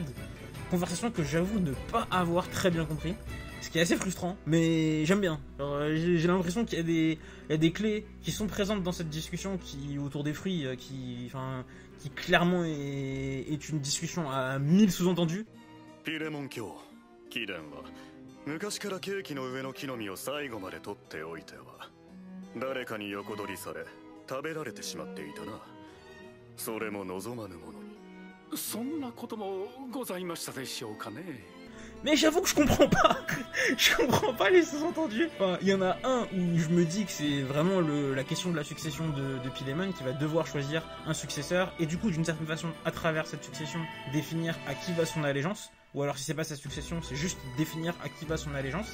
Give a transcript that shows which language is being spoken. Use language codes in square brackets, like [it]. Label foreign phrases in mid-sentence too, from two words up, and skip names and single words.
[fr] Conversation que j'avoue ne pas avoir très bien compris. Ce qui est assez frustrant, mais j'aime bien. J'ai l'impression qu'il y a des clés qui sont présentes dans cette discussion autour des fruits, qui clairement est une discussion à 1000 sous-entendus. [ja] ピレモン卿、貴殿は昔からケーキの上の木の実を最後まで取っておいては誰かに横取りされ食べられてしまっていたな。それも望まぬものに。そんなこともございましたでしょうかね。 [fr] Mais j'avoue que je comprends pas. Je comprends pas les sous-entendus. Enfin, il y en a un où je me dis que c'est vraiment la question de la succession de Pilemon qui va devoir choisir un successeur et du coup d'une certaine façon à travers cette succession définir à qui va son allégeance. ou alors si c'est pas sa succession, c'est juste définir à qui va son allégeance.